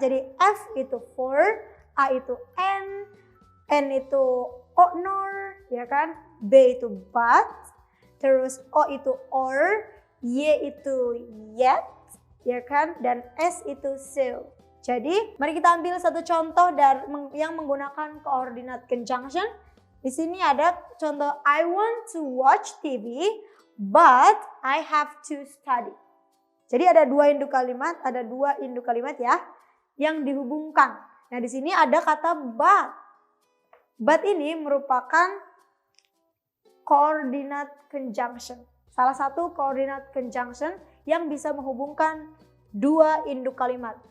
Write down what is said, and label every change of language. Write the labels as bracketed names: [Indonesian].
[Indonesian] Jadi F itu for, A itu N itu honor, ya kan? B itu but, terus O itu or, Y itu yet, ya kan? Dan S itu so. Jadi, mari kita ambil satu contoh yang menggunakan coordinate conjunction. Di sini ada contoh [English] I want to watch TV, but I have to study. [Indonesian] Jadi ada dua induk kalimat ya yang dihubungkan. Nah, di sini ada kata but. But ini merupakan coordinate conjunction. Salah satu coordinate conjunction yang bisa menghubungkan dua induk kalimat.